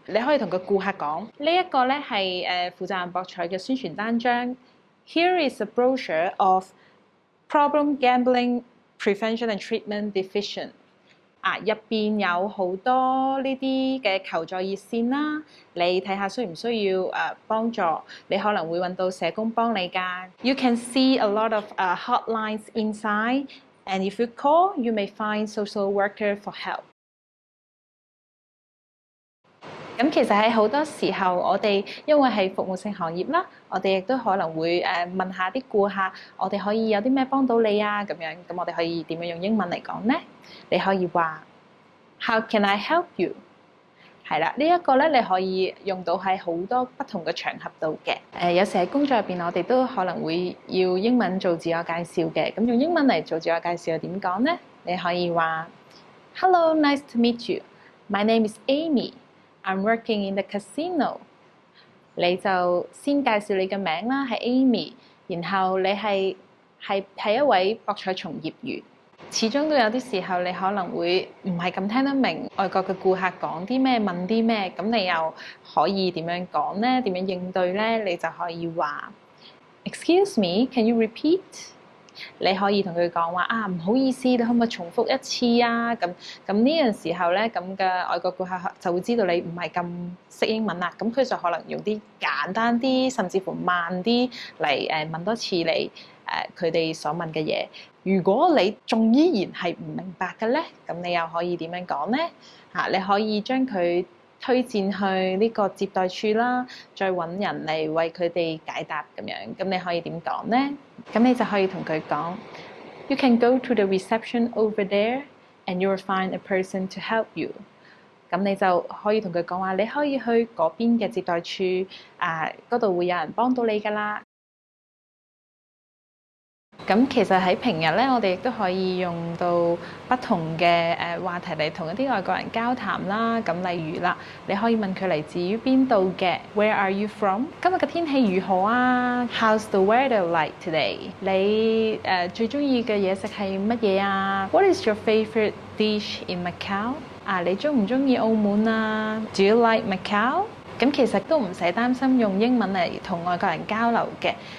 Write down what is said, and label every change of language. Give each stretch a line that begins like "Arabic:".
Cantonese: 你可以同個顧客講，呢一個咧係負責人博彩嘅宣傳單張。
English: Here is a brochure of problem gambling prevention and treatment division。
Cantonese: 入邊有好多呢啲嘅求助熱線啦，你睇下需唔需要幫助？你可能會揾到社工幫你㗎。
English: You can see a lot of hotlines inside。And if you call, you may find social worker for help。
Cantonese: 咁其實喺好多時候，我哋因為係服務性行業啦，我哋亦都可能會問下啲顧客，我哋可以有啲咩幫到你啊？咁樣，咁我哋可以點樣用英文嚟講呢？你可以話
English: How can I help you？
Cantonese: 係啦，呢一個咧，你可以用到喺好多不同嘅場合度嘅。有時喺工作入邊，我哋都可能會要英文做自我介紹嘅。咁用英文嚟做自我介紹又點講呢？你可以話
English: Hello, nice to meet you. My name is Amy. I'm working in the casino。
Cantonese: 你就先介紹你嘅名啦，係 Amy，然後你係一位博彩從業員。始終都有啲時候，你可能會唔係咁聽得明外國嘅顧客講啲咩、問啲咩，咁你又可以點樣講呢？點樣應對呢？你就可以話
English: Excuse me, can you repeat？
Cantonese: 你可以同佢講話唔好意思，你可唔可以重複一次啊？咁呢樣時候咧，咁嘅外國顧客就會知道你唔係咁識英文啦。咁佢就可能用啲簡單啲，甚至乎慢啲嚟問多次你佢哋所問嘅嘢。如果你仲依然係唔明白嘅咧，咁你又可以點樣講咧？你可以將佢推薦去呢個接待處啦，再揾人嚟為佢哋解答咁樣。咁你可以點講咧？咁你就可以同佢講
English: You can go to the reception over there and you will find a person to help you。
Cantonese: 咁你就可以同佢講話，你可以去嗰邊嘅接待處嗰度會有人幫到你㗎啦。咁其實喺平日咧，我哋亦都可以用到不同嘅話題嚟同一啲外國人交談啦。咁例如啦，你可以問佢嚟自於邊度嘅
English: Where are you from？
Cantonese: 今日嘅天氣如何啊 ？
English: How's the weather like today？
Cantonese: 你最中意嘅嘢食係乜嘢啊 ？
English: What is your favorite dish in Macau？
Cantonese: 你中唔中意澳門啊 ？
English: Do you like Macau？
Cantonese: 咁其實都唔使擔心用英文嚟同外國人交流嘅。